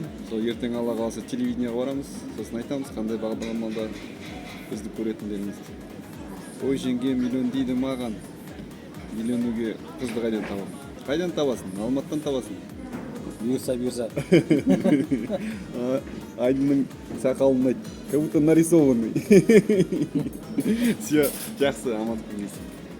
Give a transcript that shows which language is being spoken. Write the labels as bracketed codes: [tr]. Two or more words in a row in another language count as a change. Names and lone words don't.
[kk] Сол ертең Алла қаласа телевидениеға барамыз. Сосын айтамыз қандай бағдарламада бізді көретіндеріңізді. Ой жеңгем үйлен дейді маған. Үйленуге қызды қайдан табамын? Қайдан табасың? Алматыдан табасың. Бұйырса. Айдынның сақалын айт. [ru] Как будто нарисованный. Все, [kk] жақсы, аман болыңыз.